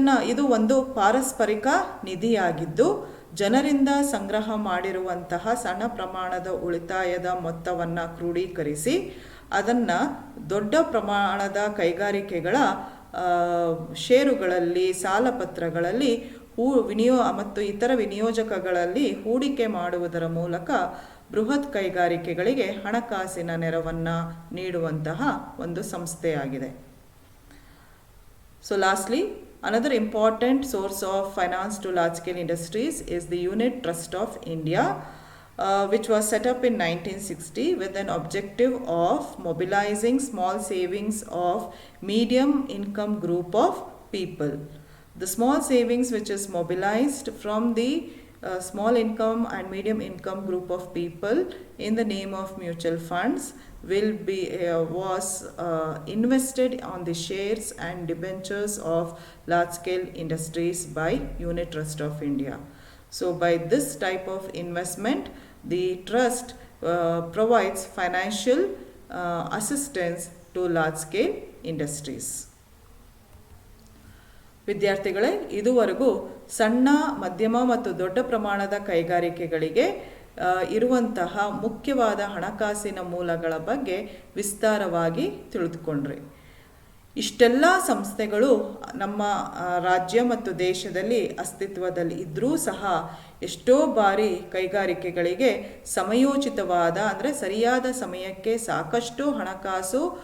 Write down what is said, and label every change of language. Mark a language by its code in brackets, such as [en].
[kn] ಇದು ಒಂದು ಪಾರಸ್ಪರಿಕ ನಿಧಿಯಾಗಿದ್ದು ಜನರಿಂದ ಸಂಗ್ರಹ ಮಾಡಿರುವಂತಹ ಸಣ್ಣ ಪ್ರಮಾಣದ ಉಳಿತಾಯದ ಮೊತ್ತವನ್ನು ಕ್ರೋಢೀಕರಿಸಿ ಅದನ್ನು ದೊಡ್ಡ ಪ್ರಮಾಣದ ಕೈಗಾರಿಕೆಗಳ ಷೇರುಗಳಲ್ಲಿ, ಸಾಲಪತ್ರಗಳಲ್ಲಿ ಮತ್ತು ಇತರ ವಿನಿಯೋಜಕಗಳಲ್ಲಿ ಹೂಡಿಕೆ ಮಾಡುವುದರ ಮೂಲಕ ಬೃಹತ್ ಕೈಗಾರಿಕೆಗಳಿಗೆ ಹಣಕಾಸಿನ ನೆರವನ್ನು ನೀಡುವಂತಹ ಒಂದು ಸಂಸ್ಥೆಯಾಗಿದೆ. [en] So lastly, another important source of finance to large-scale industries is the Unit Trust of India, which was set up in 1960 with an objective of mobilizing small savings of medium income group of people. The small savings which is mobilized from the small income and medium income group of people in the name of mutual funds was invested on the shares and debentures of large-scale industries by Unit Trust of India. So by this type of investment, the trust provides financial assistance to large-scale industries. [kn] ವಿದ್ಯಾರ್ಥಿಗಳೇ, ಇದುವರೆಗೂ ಸಣ್ಣ, ಮಧ್ಯಮ ಮತ್ತು ದೊಡ್ಡ ಪ್ರಮಾಣದ ಕೈಗಾರಿಕೆಗಳಿಗೆ ಇರುವಂತಹ ಮುಖ್ಯವಾದ ಹಣಕಾಸಿನ ಮೂಲಗಳ ಬಗ್ಗೆ ವಿಸ್ತಾರವಾಗಿ ತಿಳಿದುಕೊಂಡ್ರಿ. ಇಷ್ಟೆಲ್ಲ ಸಂಸ್ಥೆಗಳು ನಮ್ಮ ರಾಜ್ಯ ಮತ್ತು ದೇಶದಲ್ಲಿ ಅಸ್ತಿತ್ವದಲ್ಲಿ ಇದ್ದರೂ ಸಹ ಎಷ್ಟೋ ಬಾರಿ ಕೈಗಾರಿಕೆಗಳಿಗೆ ಸಮಯೋಚಿತವಾದ ಅಂದರೆ ಸರಿಯಾದ ಸಮಯಕ್ಕೆ ಸಾಕಷ್ಟು ಹಣಕಾಸು